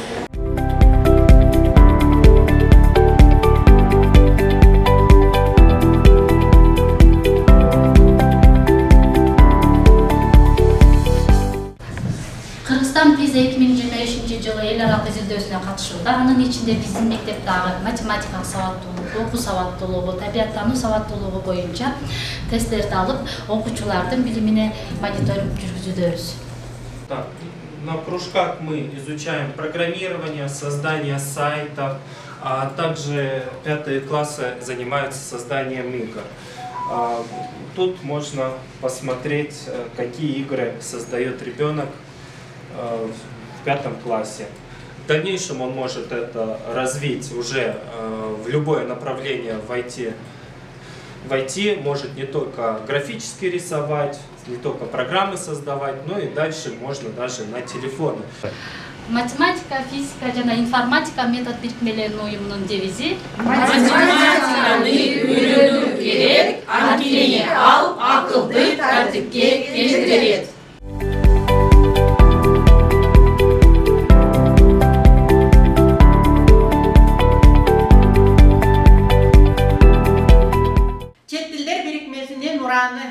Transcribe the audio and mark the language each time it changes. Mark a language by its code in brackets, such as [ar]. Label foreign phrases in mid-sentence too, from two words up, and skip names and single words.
[ky] PISA 2025 жылы эл аралык изилдөөсүнө катышууда. Анын ичинде биздин мектептеги математикалык сабаттуулук, окуу сабаттуулугу, табиаттануу сабаттуулугу боюнча тесттерди алып, окуучулардын билимине мониторинг жүргүзүүдөбүз. [ru] На кружках мы изучаем программирование, создание сайтов, а также 5-е классы занимаются созданием игр. Тут можно посмотреть, какие игры создает ребенок в 5 классе. В дальнейшем он может это развить уже в любое направление в IT, может не только графически рисовать, не только программы создавать, но и дальше можно даже на телефоны. [ky] Математика, физика жана информатика метод бирикмелеринин уюмунун девизи математиканы үйрөнүү керек, анткени ал акылды тартипке келтирет. Чет тилдер бирикмесинин ураны